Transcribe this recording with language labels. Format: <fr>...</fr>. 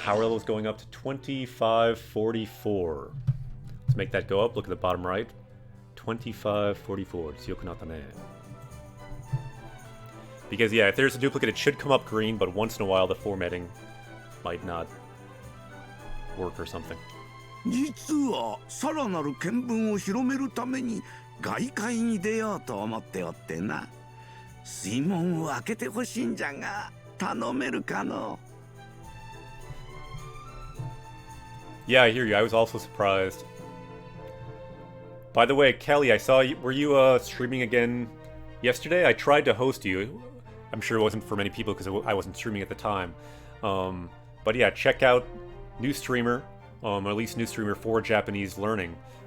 <en>Power level is going up to 2544. Let's make that go up. Look at the bottom right.</en> <ja>2544. Tsuyoku ne.</ja> <en>Because yeah, if there's a duplicate, it should come up green, but once in a while the formatting might not work or something.</en> <ja>実はさらなる見聞を広めるために外界に出ようと思っておってな。水門を開けてほしいんじゃが頼めるかの。</ja> <en>Yeah, I hear you. I was also surprised. By the way, Kelly, I saw you. Were you streaming again yesterday? I tried to host you. I'm sure it wasn't for many people because I wasn't streaming at the time. But yeah, check out new streamer, or at least new streamer for Japanese learning.</en>